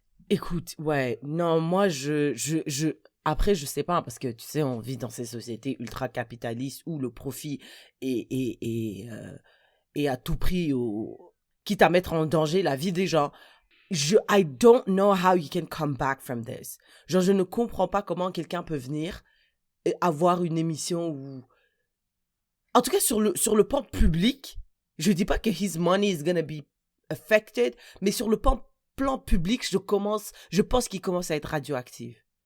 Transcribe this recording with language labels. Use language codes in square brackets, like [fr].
[fr] Écoute, ouais, non, moi, après, je sais pas, parce que, tu sais, on vit dans ces sociétés ultra-capitalistes où le profit est à tout prix, quitte à mettre en danger la vie des gens. [en] I don't know how you can come back from this. [fr] Genre, je ne comprends pas comment quelqu'un peut venir et avoir une émission où... En tout cas, sur le plan public, je dis pas que [en] his money is gonna be affected, [fr] mais sur le plan public, je pense qu'il commence à être radioactif.